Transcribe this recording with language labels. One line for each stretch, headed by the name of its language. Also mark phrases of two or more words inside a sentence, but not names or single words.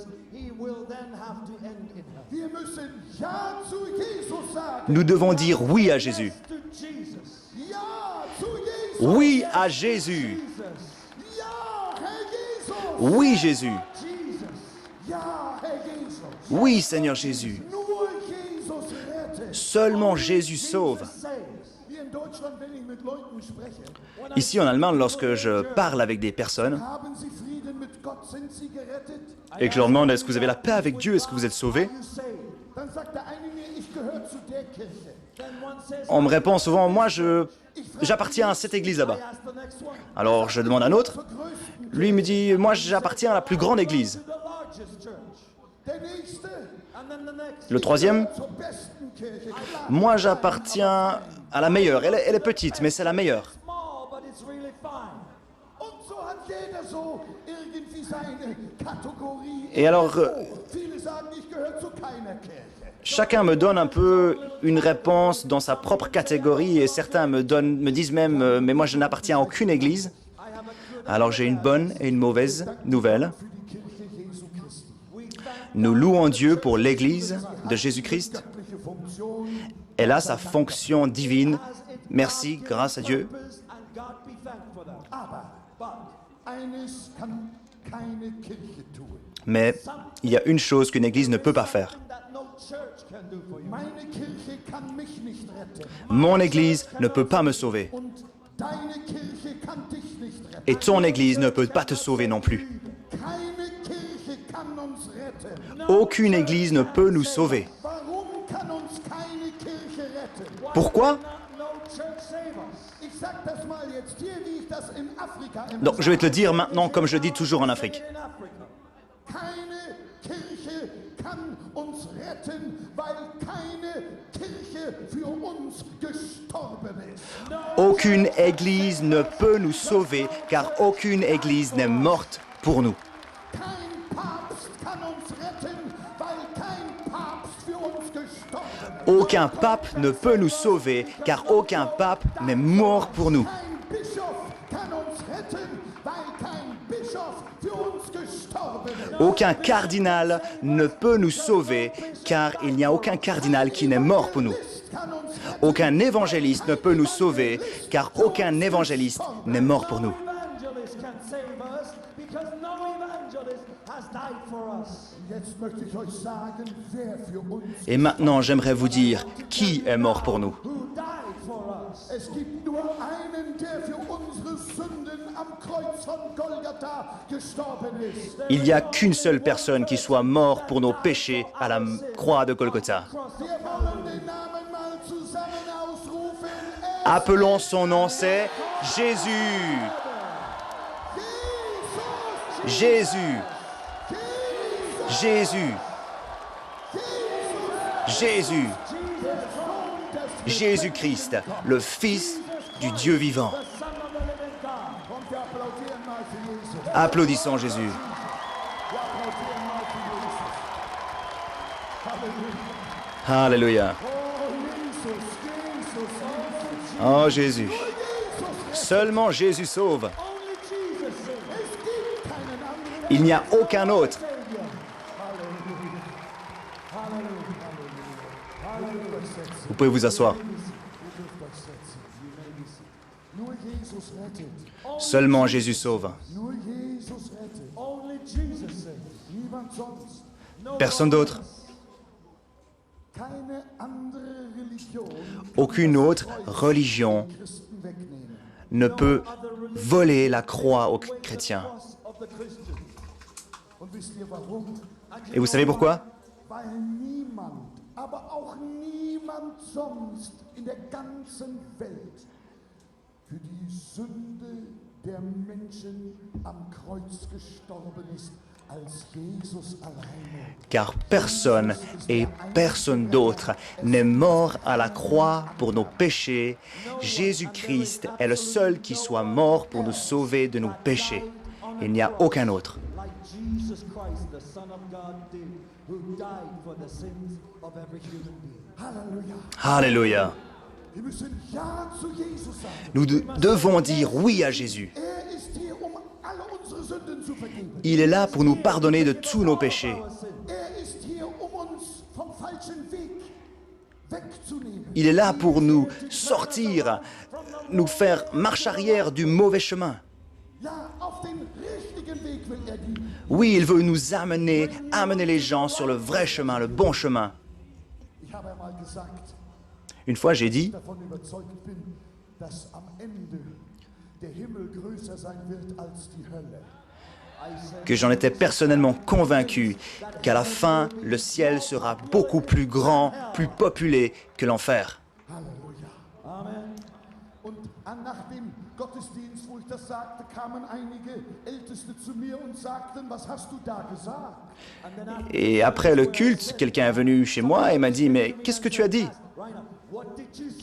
German: Wir müssen Ja zu Jesus sagen.
French: Nous devons dire oui à Jésus.
German: Ja zu Jesus.
French: Oui à Jésus.
German: Ja, Herr Jesus.
French: Oui Jésus.
German: Jesus. Ja, Herr Jesus.
French: Oui Seigneur Jésus.
German: Nur Jesus rettet.
French: Seulement Jésus sauve.
German: Wie in Deutschland, wenn ich mit Leuten spreche,
French: Ici en Allemagne, lorsque je parle avec des personnes
German: haben sie Frieden mit Gott, sind sie gerettet?
French: et que je leur demande est-ce que vous avez la paix avec Dieu, est-ce que vous êtes sauvés,
English: You say.
German: Dann sagt der eine mir, ich gehöre zu der Kirche.
French: on me répond souvent moi j'appartiens à cette église là-bas. Alors je demande à un autre, lui il me dit moi j'appartiens à la plus grande église.
German: Der nächste
French: Le troisième,
German: zur besten Kirche. Klar.
French: moi j'appartiens à la meilleure. Elle est petite mais c'est la meilleure.
German: Und so hat jeder so irgendwie seine Kategorie.
French: Et alors
German: Viele sagen, ich gehöre zu keiner Kirche.
French: chacun me donne un peu une réponse dans sa propre catégorie et certains me disent même mais moi je n'appartiens à aucune église. Alors j'ai une bonne et une mauvaise nouvelle.
German: Für die Kirche Jesu Christi.
French: Nous louons Dieu pour l'église de Jésus-Christ.
German: Göttliche Funktion.
French: Elle a sa fonction divine. Merci, grâce à Dieu.
German: Aber eines kann keine Kirche tun.
French: Mais il y a une chose qu'une église ne peut pas faire.
German: Meine Kirche kann mich nicht retten.
French: Mon église ne peut pas me sauver.
German: Und deine Kirche kann dich nicht retten.
French: Et ton église ne peut pas te sauver non plus.
German: Keine Kirche kann uns retten.
French: Aucune église ne peut nous sauver.
German: Warum kann uns keine Kirche retten?
French: Pourquoi?
German: Ich sag das mal jetzt hier, wie ich das in Afrika immer
French: Donc je vais te le dire maintenant comme je le dis toujours en Afrique.
German: Keine Kirche kann uns retten, weil keine Kirche für uns gestorben ist.
French: Aucune église ne peut nous sauver car aucune église n'est morte pour nous.
German: Kein Papst kann uns retten, weil kein Papst für uns gestorben ist.
French: Aucun pape ne peut nous sauver car aucun pape n'est mort pour nous.
German: Kein Bischof kann uns retten, weil kein Bischof für uns gestorben ist.
French: Aucun cardinal ne peut nous sauver car il n'y a aucun cardinal qui n'est mort pour nous.
German: Kann uns retten.
French: Aucun évangéliste ne peut nous sauver car aucun évangéliste n'est mort pour nous.
German: Jetzt möchte ich euch sagen, wer für uns.
French: Et maintenant, j'aimerais vous dire qui est mort pour nous.
German: Es gibt nur einen, der für unsere Sünden am Kreuz von Golgatha gestorben ist.
French: Il n'y a qu'une seule personne qui soit morte pour nos péchés à la croix de Golgotha.
German: Wir wollen den Namen mal zusammen ausrufen.
French: Appelons son nom, c'est Jésus. Jésus. Jésus. Jésus. Jésus-Christ, le Fils du Dieu vivant.
German: Und wir applaudieren mal für Jesus.
French: Applaudissons Jésus.
German: Wir applaudieren mal für Jesus. Halleluja.
French: Alléluia.
German: Oh, Jesus, Jesus,
French: Oh Jésus. Seulement Jésus sauve.
German: only Jesus. Es gibt keinen anderen.
French: Il n'y a aucun autre. Vous pouvez vous asseoir.
German: Nur Jesus rettet.
French: Seulement Jésus sauve.
German: Nur Jesus rettet.
English: Only Jesus saves.
German: Niemand sonst.
English: No
French: Personne
English: one
French: d'autre.
English: else.
French: Aucune autre religion ne peut voler la croix aux chrétiens. Et vous savez pourquoi?
German: Weil niemand, aber auch niemand sonst in der ganzen Welt für die Sünde der Menschen am Kreuz gestorben ist, als Jesus alleine.
French: Car personne et personne d'autre n'est mort à la croix pour nos péchés. Jésus-Christ est le seul qui soit mort pour nous sauver de nos péchés. Il n'y a aucun autre.
English: like Jesus Christ, the Son of God, did, who died for the sins of every human being.
German: Halleluja.
French: Alléluia.
German: Wir müssen Ja zu Jesus sagen.
French: Nous devons dire oui à Jésus.
German: Ist hier, alle unsere Sünden zu vergeben.
French: Il est là pour nous pardonner de tous nos péchés.
German: Ist hier, uns vom falschen Weg wegzunehmen.
French: Il est là pour nous sortir, nous faire marche arrière du mauvais chemin.
German: Ja, auf den richtigen Weg will die.
French: Oui, il veut nous amener les gens sur le vrai chemin, le bon chemin.
German: Ich habe einmal gesagt,
French: Une fois, j'ai dit
German: davon überzeugt bin, dass am Ende der Himmel größer sein wird als die Hölle.
French: que j'en étais personnellement convaincu qu'à la fin, le ciel sera beaucoup plus grand, plus populé que l'enfer.
German: Halleluja.
French: Amen.
German: Und nach dem Gottesdienst, wo ich das sagte, kamen einige Älteste zu mir und sagten, was hast du da gesagt?
French: Et après le culte, quelqu'un est venu chez moi et m'a dit « Mais qu'est-ce que tu as dit ?»
English: Rainer, what did you say?